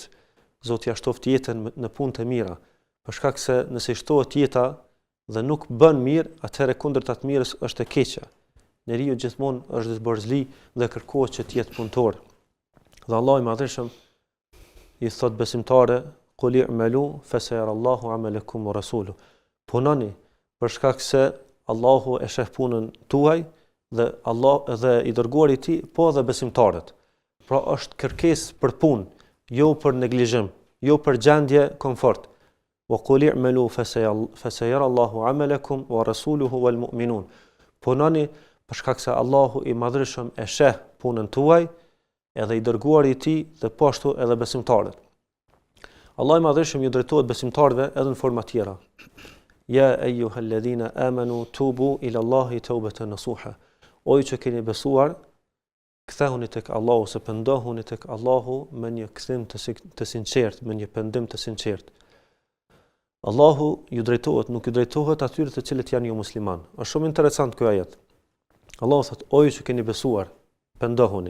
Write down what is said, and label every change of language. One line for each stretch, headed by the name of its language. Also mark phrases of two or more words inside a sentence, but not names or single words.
Albanian: Zoti ja shtoft jetën në punë të mira. Për shkak se nëse i shtohet jeta dhe nuk bën mirë, atëherë kundërta të mirës është e keqja. Njeriu gjithmonë është zborzli dhe kërkohet që të jetë punëtor. Dhe Allahu i Madhëshëm i thot besimtare,
Arabic: قل اعملوا فسيرى الله عملكم ورسوله.
Albanian: Punoni për shkak se Allahu e sheh punën tuaj dhe i dërguari i tij, po dhe besimtarët. Pra është kërkesë për punë, jo për neglizhim, jo për gjendje komfort.
Arabic: وقل اعملوا فسيرى الله عملكم ورسوله والمؤمنون.
Albanian: Punoni për shkak se Allahu i Madhëshëm e sheh punën tuaj, edhe i dërguari i tij dhe po ashtu edhe besimtarët. Allahu i Madhëshëm ju drejtohet besimtarëve edhe në forma tjera.
Arabic: يا أيها الذين آمنوا توبوا إلى الله توبة نصوحا.
Albanian: O ju që keni besuar, kthehuni tek Allahu, se pendohuni tek Allahu me një kthim të sinqert, me një pendim të sinqert. Allahu ju drejtohet, nuk ju drejtohet atyre të cilët janë jo musliman. Është shumë interesant ky ajet. Allahu thotë, o ju që keni besuar, pendohuni.